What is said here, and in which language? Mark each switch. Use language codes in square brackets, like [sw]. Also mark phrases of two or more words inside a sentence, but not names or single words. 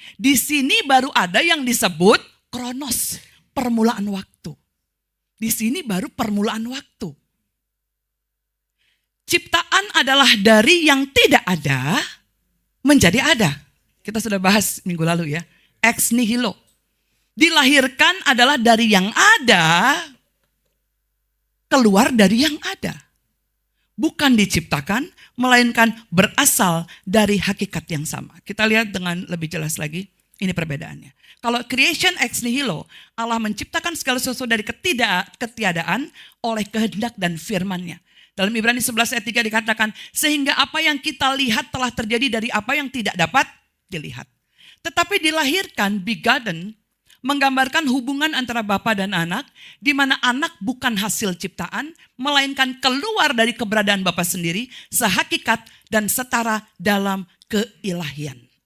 [id] Di sini baru ada yang disebut kronos, permulaan waktu. Di sini baru permulaan waktu. Ciptaan adalah dari yang tidak ada menjadi ada. Kita sudah bahas minggu lalu ya. [la] Ex nihilo. [id] Dilahirkan adalah dari yang ada, keluar dari yang ada. Bukan diciptakan, melainkan berasal dari hakikat yang sama. Kita lihat dengan lebih jelas lagi, ini perbedaannya. Kalau creation [la] ex nihilo, [id] Allah menciptakan segala sesuatu dari ketiadaan oleh kehendak dan firman-Nya. Dalam Ibrani 11 ayat 3 dikatakan, sehingga apa yang kita lihat telah terjadi dari apa yang tidak dapat dilihat. Tetapi dilahirkan, begotten, menggambarkan hubungan antara bapa dan anak, di mana anak bukan hasil ciptaan, melainkan keluar dari keberadaan bapa sendiri, sehakikat dan setara dalam keilahian.